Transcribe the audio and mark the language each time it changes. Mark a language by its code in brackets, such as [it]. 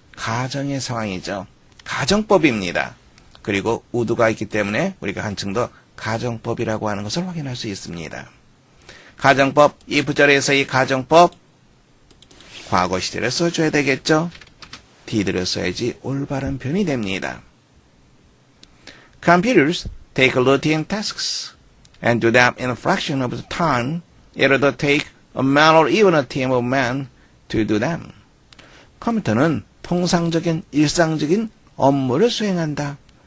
[ko] 가정의 상황이죠. 가정법입니다. 그리고 would가 있기 때문에 우리가 한층 더 가정법이라고 하는 것을 확인할 수 있습니다. 가정법, 이 부절에서 이 가정법 과거 시제를 써줘야 되겠죠. did를 써야지 올바른 표현이 됩니다. [en] Computers take routine tasks and do them in a fraction of the time it would take a man or even a team of men to do them. [ko] 컴퓨터는 통상적인 일상적인 업무를 수행한다.